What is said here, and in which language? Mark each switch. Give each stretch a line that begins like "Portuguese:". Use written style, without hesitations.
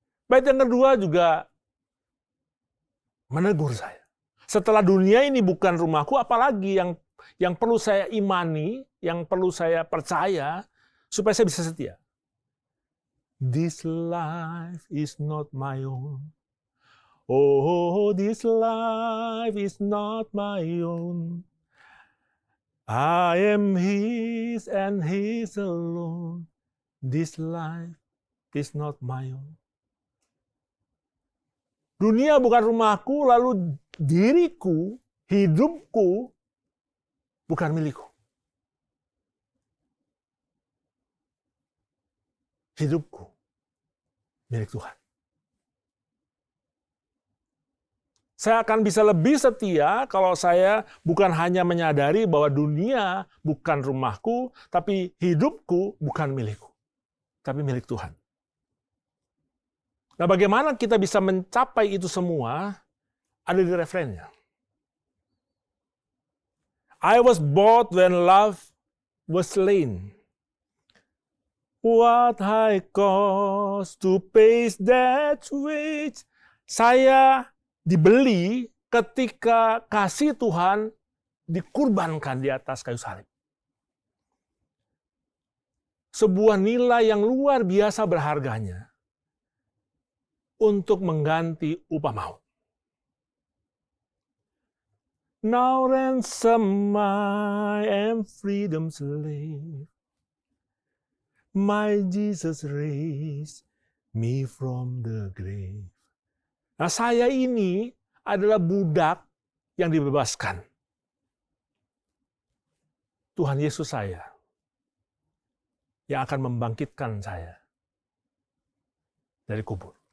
Indonesian: Bait yang kedua juga menegur saya. Setelah dunia ini bukan rumahku, apalagi yang perlu saya imani, yang perlu saya percaya, supaya saya bisa setia.
English: This life is not my own. Oh, this life is not my own. I am His and His alone. This life is not my own.
Indonesian: Dunia bukan rumahku, lalu diriku, hidupku, bukan milikku. Hidupku milik Tuhan. Saya akan bisa lebih setia kalau saya bukan hanya menyadari bahwa dunia bukan rumahku, tapi hidupku bukan milikku, tapi milik Tuhan. Nah, bagaimana kita bisa mencapai itu semua? Ada di refrennya.
English: I was bought when love was slain. What high cost to pay that wage.
Indonesian: Saya dibeli ketika kasih Tuhan dikurbankan di atas kayu salib. Sebuah nilai yang luar biasa berharganya untuk mengganti upah maut.
English: Now ransom I am freedom's slave. My Jesus raised me from the grave.
Indonesian: Nah, saya ini adalah budak yang dibebaskan. Tuhan Yesus saya yang akan membangkitkan saya dari kubur.